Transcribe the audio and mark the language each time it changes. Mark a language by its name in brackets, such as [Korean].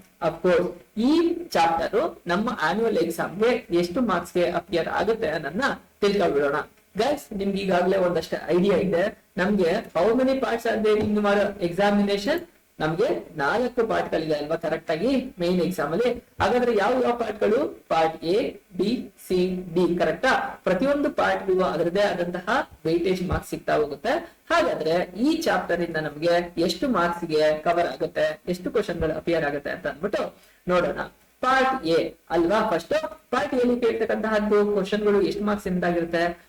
[Kannada] Of course ಈ chapter ನಮ್ಮ annual ಎಕ್ಸಾಮ್ಗೆ ಎಷ್ಟು ಮಾರ್ಕ್ಸ್ ಗೆ ಅಪಿಯರ್ ಆಗುತ್ತೆ ಅನ್ನೋದನ್ನ ತಿಳ್ಕೊಬಿಡೋಣ. [English] guys, [Kannada] ನಿಮ್ಗೆ ಈಗಾಗಲೇ ಒಂದಷ್ಟು ಐಡಿಯಾ ಇದೆ. [English] ನಮ್ಗೆ how many parts are there in your examination? [Kannada] ನಮ್ಗೆ 4 ಪಾರ್ಟ್ಗಳಿದೆ ಅಲ್ವಾ ಕರೆಕ್ಟ್ ಆಗಿ ಮೇನ್ ಎಕ್ಸಾಮ್ ಅಲ್ಲಿ. ಹಾಗಾದ್ರೆ ಯಾವ ಪಾರ್ಟ್ಗಳು? Part A, B, C, D ಕರೆಕ್ಟಾ? ಪ್ರತಿಯೊಂದು ಪಾರ್ಟ್ಗೂ ಅದರದೇ ಆದಂತಹ ವೇಟೇಜ್ ಮಾರ್ಕ್ಸ್ ಸಿಗ್ತಾ ಹೋಗುತ್ತೆ. ಹಾಗಾದ್ರೆ ಈ ಚಾಪ್ಟರ್ ಇಂದ ನಮ್ಗೆ ಎಷ್ಟು ಮಾರ್ಕ್ಸ್ ಗೆ ಕವರ್ ಆಗುತ್ತೆ, ಎಷ್ಟು ಕ್ವಶನ್ ಗಳು ಅಪಿಯರ್ ಆಗುತ್ತೆ ಅಂತ ಅಂದ್ಬಿಟ್ಟು ನೋಡೋಣ. ಪಾರ್ಟ್ A ಅಲ್ವಾ. ಫಸ್ಟ್ ಪಾರ್ಟ್ A ಅಲ್ಲಿ ಕೇಳ್ತಕ್ಕಂತಹದ್ದು ಕ್ವಶನ್ ಗಳು ಎಷ್ಟು ಮಾರ್ಕ್ಸ್ ಇಂದಾಗಿರುತ್ತೆ?